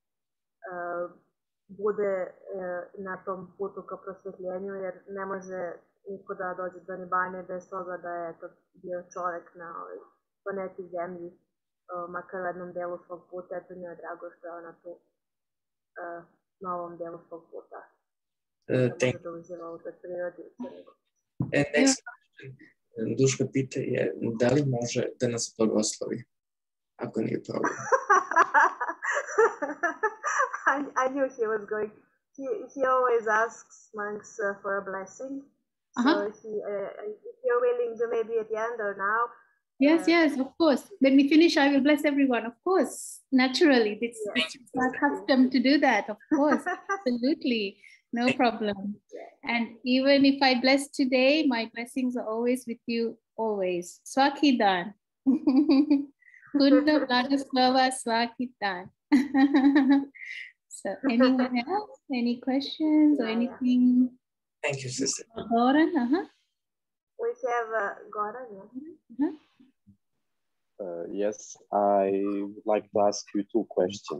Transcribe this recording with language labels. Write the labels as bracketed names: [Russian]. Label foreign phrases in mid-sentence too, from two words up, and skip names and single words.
[Serbian] bude na tom putu ka prosvetljenju, jer ne može niko da dođe do Nibane bez toga da je to bio čovek na ovoj planeti Zemlji, makar u jednom delu svog puta. Eto, njoj je drago što je ona tu na ovom delu svog puta. Da može da uživa u toj prirodi. [English] Next question. [Serbian] Duška pita je da li može da nas blagoslovi, ako nije problem. [English] I knew he was going. He always asks monks for a blessing. So if you're willing to maybe at the end or now. Yes, of course. When we finish, I will bless everyone. Of course, naturally, it's our custom to do that. Of course, absolutely, no problem. And even if I bless today, my blessings are always with you, always. [Serbian] Svaki dan. Puno blagoslova svaki dan. [English] So, anyone else? Any questions or anything? Thank you, sister. Goran, We have Goran. Yes, I would like to ask you two questions.